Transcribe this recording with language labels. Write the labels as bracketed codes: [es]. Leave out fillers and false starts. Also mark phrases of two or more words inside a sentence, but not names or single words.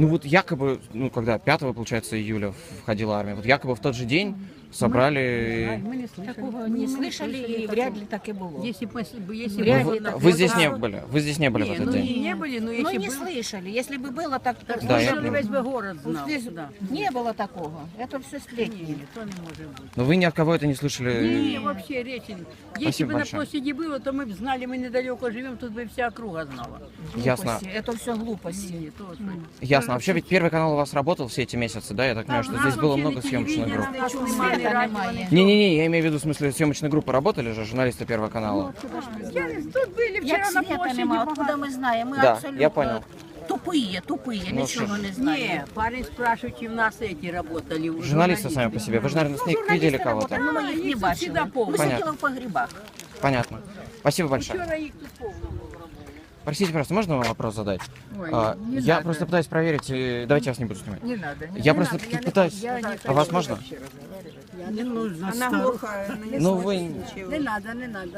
[ru] Ну вот якобы, когда 5, получается, июля входила армия, вот якобы в тот же день собрали... Мы не слышали. Такого не слышали, и вряд ли так и было. Если бы если Вряд бы ли было так. Вы здесь Вот, не были, вы здесь не были в этот день. не были, но Ну, если не бы слышали. Если бы было так, Да, я слышали, понял. весь бы город знал. Здесь Да. не было такого. Это все сплетни. [uk] Ні, то не може бути. [ru] Но вы ни от кого это не слышали. Ні, вообще речи. Если Спасибо бы на большое. площади было, то мы бы знали, мы недалеко живем, тут бы вся округа знала. Ясно. Глупости. Это все глупости. Не, то, что... Ясно. Вообще ведь Первый канал у вас работал все эти месяцы, да? Я так понимаю, что здесь было много съемочных групп. [uk] Света немає. [ru] Не-не-не, я имею в виду, в смысле, съемочные группы работали же, журналисты Первого канала. Тут были вчера [uk] Як на света площади. нема, багато. откуда ми знаємо? Ми [ru] Да, [uk] абсолютно [ru] я понял. тупые, Ну, [uk] нічого що не [ru] Не, [uk] знаємо. [ru] парень спрашивает, и в нас эти работали. Журналисты сами по себе. Вы же, наверное, с них видели [uk] Журналісти [ru] кого-то. [uk] работали, но ми їх не їх бачили. всегда повно. Ми [ru] Понятно. [uk] сиділи в погрібах. [ru] Понятно. Спасибо большое. Вчера их тут полно. Простите, пожалуйста, можно вам вопрос задать? Ой, не Я надо. просто пытаюсь проверить. Давайте я вас не буду снимать. Не надо. Я просто пытаюсь... А вас можно? Не нужно. Она глухая. Ну, вы... Не надо, не надо.